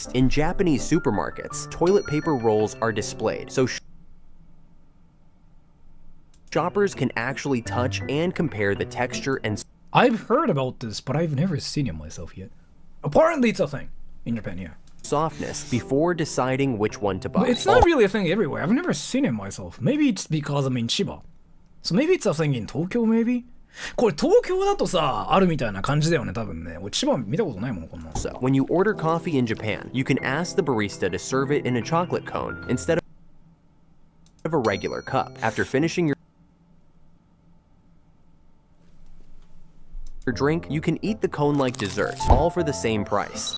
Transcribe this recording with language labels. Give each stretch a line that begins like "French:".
English: in Japanese supermarkets, toilet paper rolls are displayed, so shoppers can actually touch and compare the texture and I've heard about this, but I've never seen it myself yet. Apparently, it's a thing in Japan, yeah. softness before deciding which one to buy. But it's not really a thing everywhere. I've never seen it myself. Maybe it's because I'm in Chiba. So maybe it's a thing in Tokyo, maybe?
Japanese: これ東京だとさ、あるみたいな感じだよね、多分ね。俺千葉見たことないもん、こんなの。
English: So, when you order coffee in Japan, you can ask the barista to serve it in a chocolate cone instead of a regular cup. After finishing your drink, you can eat the cone like dessert, all for the same price.